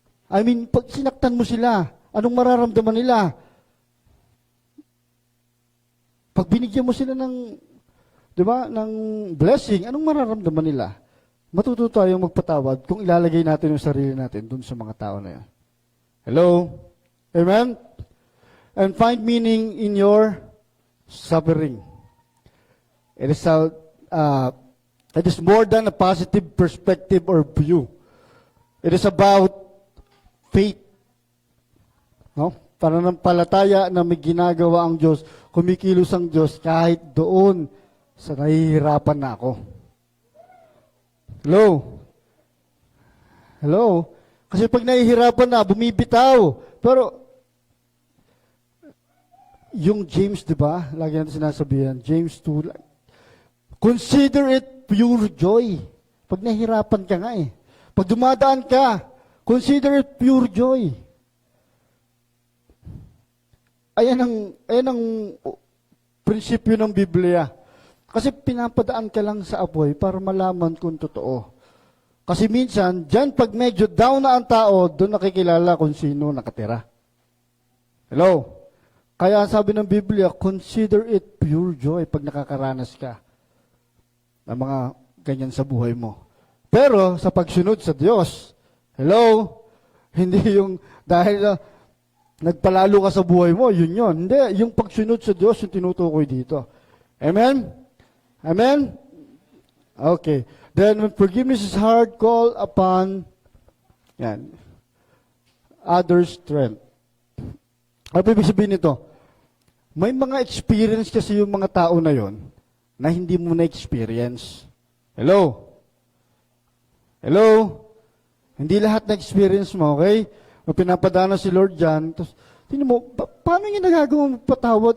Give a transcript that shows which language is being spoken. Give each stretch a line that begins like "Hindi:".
English: I mean,
Filipino: pag sinaktan mo sila, anong mararamdaman nila? Pag binigyan mo sila ng, di ba, ng blessing, anong mararamdaman nila? Matuto tayong magpatawad kung ilalagay natin yung sarili natin dun sa mga tao na yan. Hello? Amen?
English: And find meaning in your suffering. It is more than a positive perspective or view. It is about faith. No?
Filipino: Pananampalataya na may ginagawa ang Diyos, kumikilos ang Diyos kahit doon sa nahihirapan na ako. Hello? Hello? Kasi pag nahihirapan na, bumibitaw. Pero, yung James, di ba? Lagi natin sinasabihan,
English: James 2, consider it pure joy.
Filipino: Pag nahihirapan ka nga eh. Pag dumadaan ka,
English: consider it pure joy.
Filipino: Ayan ang prinsipyo ng Biblia. Kasi pinapadaan ka lang sa apoy para malaman kung totoo. Kasi minsan, dyan pag medyo down na ang tao, doon nakikilala kung sino nakatira. Hello? Kaya sabi ng Biblia,
English: consider it pure joy
Filipino: pag nakakaranas ka ng mga ganyan sa buhay mo. Pero sa pagsunod sa Diyos, hello? Hindi yung dahil nagpalalo ka sa buhay mo, yun. Hindi, yung pagsunod sa Diyos yung tinutukoy dito. Amen? Amen? Okay.
English: Then when forgiveness is hard, call upon others' strength.
Filipino: Ano ibig sabihin nito? May mga experience kasi yung mga tao na yon na hindi mo na-experience. Hello? Hello? Hindi lahat na-experience mo, okay? Pinapadana si Lord dyan, tapos, tingnan mo, paano niya nagagawa patawad?